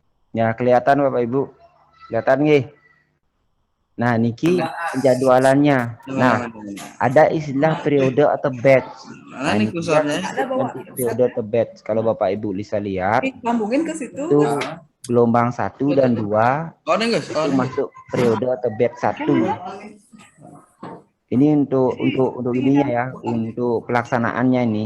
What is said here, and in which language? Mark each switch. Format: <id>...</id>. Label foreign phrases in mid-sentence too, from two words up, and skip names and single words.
<id>Ya, kelihatan Bapak Ibu. Kelihatan nggih? Nah, niki penjadwalannya. Nah, ada istilah periode atau batch. Nah, ini periode atau batch. Kalau Bapak Ibu bisa lihat, Sambungin ke situ. itu gelombang 1 dan 2 itu masuk periode atau batch 1. Ini untuk ininya ya, untuk pelaksanaannya ini.</id>